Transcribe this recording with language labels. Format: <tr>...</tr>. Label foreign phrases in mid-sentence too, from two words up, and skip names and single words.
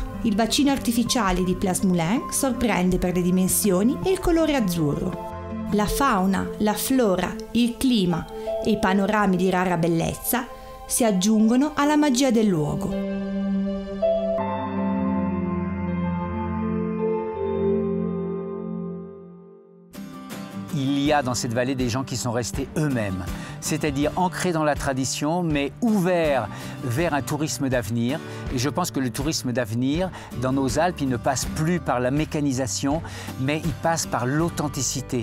<it>Il bacino artificiale di Place Moulin sorprende per le dimensioni e il colore azzurro. La fauna, la flora, il clima e i panorami di rara bellezza si aggiungono alla magia del luogo.</it> <fr>Il y a dans cette vallée des gens qui sont restés eux-mêmes, c'est-à-dire ancrés dans la tradition, mais ouverts vers un tourisme d'avenir. Et je pense que le tourisme d'avenir, dans nos Alpes, il ne passe plus par la mécanisation, mais il passe par l'authenticité.</fr>